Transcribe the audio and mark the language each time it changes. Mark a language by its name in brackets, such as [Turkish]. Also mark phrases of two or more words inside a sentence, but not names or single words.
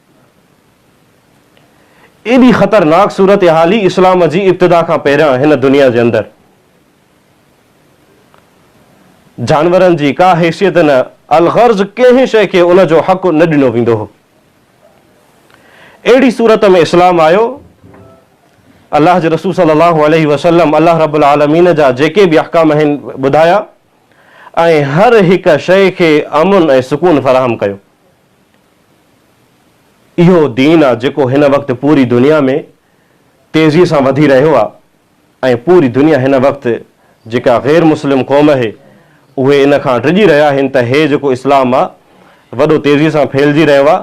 [Sindhi] एॾी ख़तरनाक सूरत हाल ई इस्लाम जी इब्तिदा खां पहिरियां हिन दुनिया जे अंदरि जानवरनि जी का हैसियत न, अलगर्ज़ कंहिं शइ खे उन जो हक़ न ॾिनो वेंदो हो। अहिड़ी सूरत में इस्लाम आयो। अल्लाह जे रसूल [Arabic] صلى الله عليه وسلم الله رب العالمين [Sindhi] जा जेके बि अहकाम आहिनि ॿुधाया ऐं हर हिक शइ खे अमुन ऐं सुकून फ़राहम कयो। इहो दीन आहे जेको हिन वक़्तु पूरी दुनिया में तेज़ीअ सां वधी रहियो आहे ऐं पूरी दुनिया हिन वक़्तु जेका ग़ैर मुस्लिम क़ौम आहे उहे इन खां डिॼी रहिया आहिनि त हे जेको इस्लाम आहे वॾो तेज़ीअ सां फैलिजी रहियो आहे।